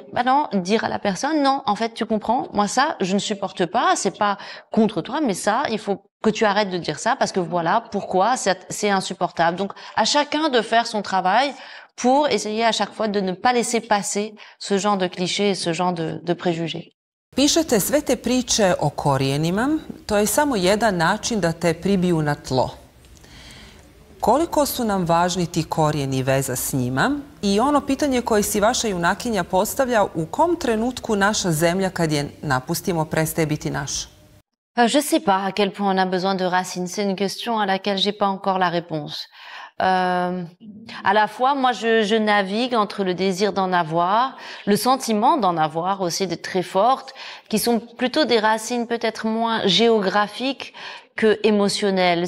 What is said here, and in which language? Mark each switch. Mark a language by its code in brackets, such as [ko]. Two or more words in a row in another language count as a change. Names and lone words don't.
[fr] Bah non, dire à la personne, non, en fait, tu comprends, moi ça, je ne supporte pas, c'est pas contre toi, mais ça, il faut que tu arrêtes de dire ça, parce que voilà, pourquoi, c'est insupportable. Donc, à chacun de faire son travail pour essayer à chaque fois de ne pas laisser passer ce genre de clichés et ce genre de préjugés. [hr] Pišete sve te priče o korijenima, to je samo jedan način da te pribiju na tlo. Koliko su nam važni ti korijeni i veza s njima? I ono pitanje koje si vaša junakinja postavlja, u kom trenutku naša zemlja kad je napustimo prestaje biti naša? [fr] Je sais pas à quel point on a besoin de racines. C'est une question à laquelle j'ai pas encore la réponse. À la fois, moi, je navigue entre le désir d'en avoir, le sentiment d'en avoir aussi d'être très forte, qui sont plutôt des racines peut-être moins géographiques que émotionnelles.